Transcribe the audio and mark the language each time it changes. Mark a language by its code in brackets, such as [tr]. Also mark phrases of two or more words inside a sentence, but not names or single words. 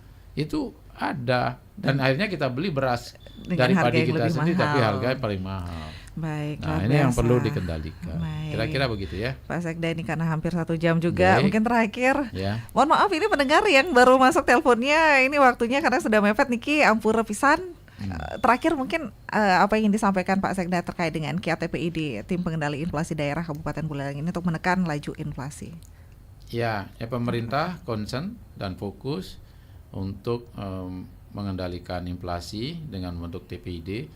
[id] Itu ada, dan akhirnya kita beli beras dari padi kita sendiri tapi harganya paling mahal. Baik, nah ini yang perlu dikendalikan. Kira-kira begitu ya Pak Sekda, ini karena hampir 1 jam juga. Mungkin terakhir mohon maaf ini pendengar yang baru masuk teleponnya, ini waktunya karena sudah mepet [ban] niki ampura pisan. [id] Terakhir mungkin apa yang disampaikan Pak Sekda terkait dengan KTPID, Tim Pengendali Inflasi Daerah Kabupaten Buleleng ini untuk menekan laju inflasi. Ya pemerintah concern dan fokus untuk mengendalikan inflasi dengan membentuk TPID.